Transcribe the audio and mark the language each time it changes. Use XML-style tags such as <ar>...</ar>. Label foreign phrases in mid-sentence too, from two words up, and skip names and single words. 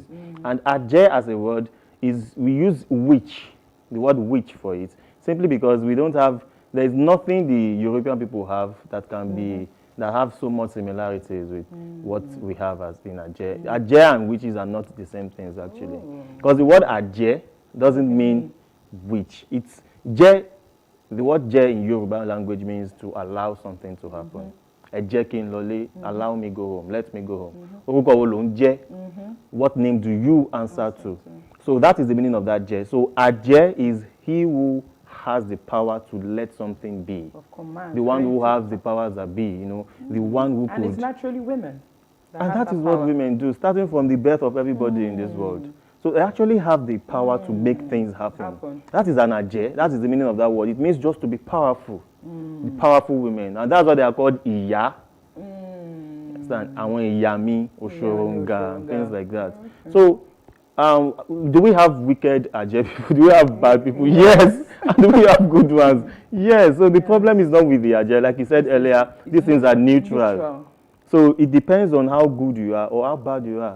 <en>And Aje as a word is, we use witch, the word witch for it, simply because we don't have, there's nothing the European people have that can be, that have so much similarities with what we have as in Aje. Aje and witches are not the same things actually. Because the word Aje doesn't mean which. It's je. The word je in Yoruba language means to allow something to happen.</en> <yo>Ẹ jẹ́ kí n lọlé,</yo> <en>allow me go home, let me go home.</en> <yo>Orúkọ wo ló ń jẹ́?</yo> <en>What name do you answer to? So that is the meaning of that je. So Aje is he who has the power to let something be. Of command. The one who has the powers that be, you know, the one who And could. it's naturally women. And that is what women do, starting from the birth of everybody in this world. So they actually have the power to make things happen. That is an Aje. That is the meaning of that word. It means just to be powerful. The powerful women. And that's why they are called Iya. Understand?</en> <yo>Àwọn ìyá mi, Oshoronga,</yo> <en>things like that. So, do we have wicked Aje people? Do we have bad people? Yes. And do we have good ones? Yes. So the problem is not with the Aje. Like you said earlier, these things are neutral. So it depends on how good you are or how bad you are.</en>